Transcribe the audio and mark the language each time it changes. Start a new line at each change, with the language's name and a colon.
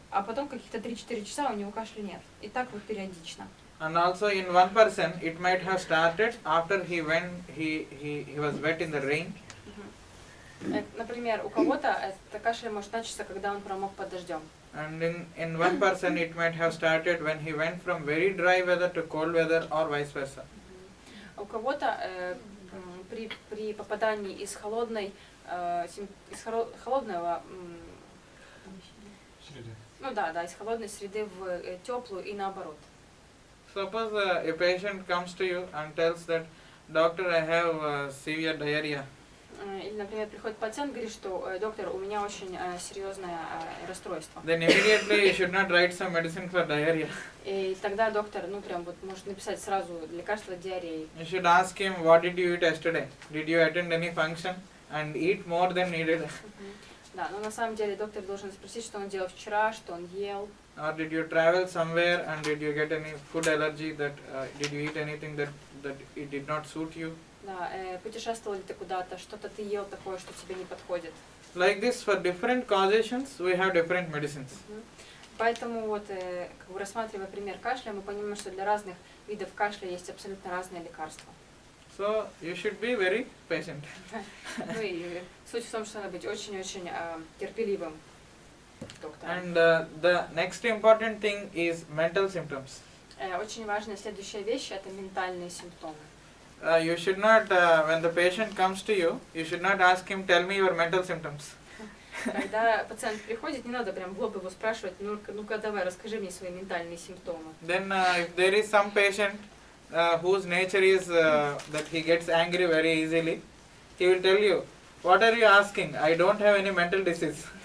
Russian: А потом каких-то 3-4 часа у него кашля нет. И так вот периодично.
English: And also in one person, it might have started after he was wet in the rain.
Russian: Например, у кого-то это кашель может начаться, когда он промок под дождем.
English: And in one person, it might have started when he went from very dry weather to cold weather, or vice versa.
Russian: У кого-то при попадании из холодного из холодной среды в теплую и наоборот.
English: Suppose a patient comes to you and tells that, doctor, I have severe diarrhea.
Russian: Или, например, приходит пациент и говорит, что доктор, у меня очень серьезное расстройство.
English: Then immediately you should not write some medicine for diarrhea.
Russian: И тогда доктор, прям вот может написать сразу лекарство от диареи.
English: You should ask him, what did you eat yesterday? Did you attend any function and eat more than needed?
Russian: Да, но на самом деле доктор должен спросить, что он делал вчера, что он ел.
English: Or did you travel somewhere and did you get any food allergy? Did you eat anything that it did not suit you?
Russian: Да, путешествовал ли ты куда-то, что-то ты ел такое, что тебе не подходит.
English: Like this, for different causations, we have different medicines.
Russian: Поэтому вот, как бы рассматривая пример кашля, мы понимаем, что для разных видов кашля есть абсолютно разные лекарства.
English: So you should be very patient.
Russian: Ну и суть в том, что надо быть очень-очень терпеливым доктором.
English: And the next important thing is mental symptoms.
Russian: Очень важная следующая вещь – это ментальные симптомы.
English: You should not, when the patient comes to you, you should not ask him, tell me your mental symptoms.
Russian: Когда пациент приходит, не надо прям в лоб его спрашивать, ну-ка давай, расскажи мне свои ментальные симптомы.
English: Then if there is some patient whose nature is that he gets angry very easily, he will tell you, what are you asking? I don't have any mental disease.